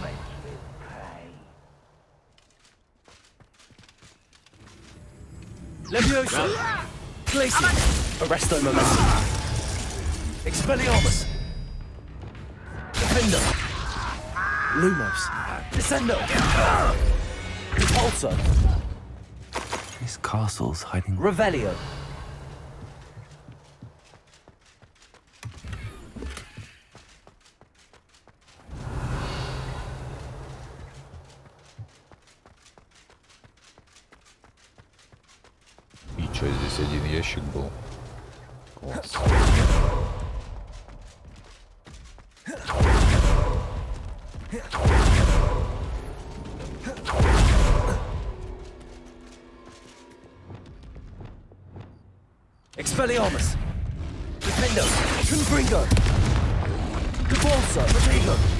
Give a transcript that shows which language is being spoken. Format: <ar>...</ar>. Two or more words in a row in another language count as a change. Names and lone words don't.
<en>Levioso. Glacius. Arresto Momentum. Expelliarmus. Defender. Lumos. Descendo. Depulso. This castle's hiding. Revelio.</en> <ru>И чё, здесь один ящик был? Класс.</ru> <en>Expelliarmus. Defendo. Confringo. Depulso. Protego.</en>